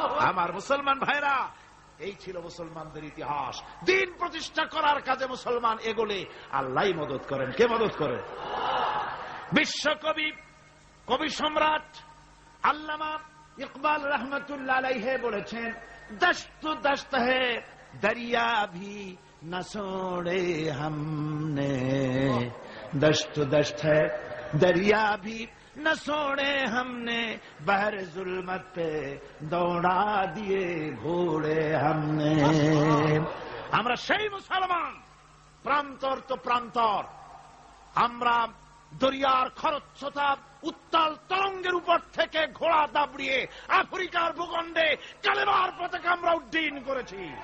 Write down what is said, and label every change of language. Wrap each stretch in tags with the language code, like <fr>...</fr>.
<bn>আমার মুসলমান ভাইরা, এই ছিল মুসলমানদের ইতিহাস। দ্বীন প্রতিষ্ঠা করার কাজে মুসলমান এগোলে আল্লাহই মদত করেন। কে মদত করে? বিশ্বকবি, কবি সম্রাট আল্লামা ইকবাল রহমতুল্লাহ আলাইহি বলেছেন,</bn> <hi>দশত দশত है दरिया भी न छोड़े हमने, दशत दशत है दरिया भी न छोड़े हमने, बहर जुल्मत पे दौड़ा दिए घोड़े हमने।</hi> <bn>আমরা সেই মুসলমান, প্রান্তর তো প্রান্তর, আমরা দরিয়ার খরস্রোতা উত্তাল তরঙ্গের উপর থেকে ঘোড়া দাবড়িয়ে আফ্রিকার ভূখণ্ডে কালেমার পতাকা আমরা উড্ডীন করেছি।</bn>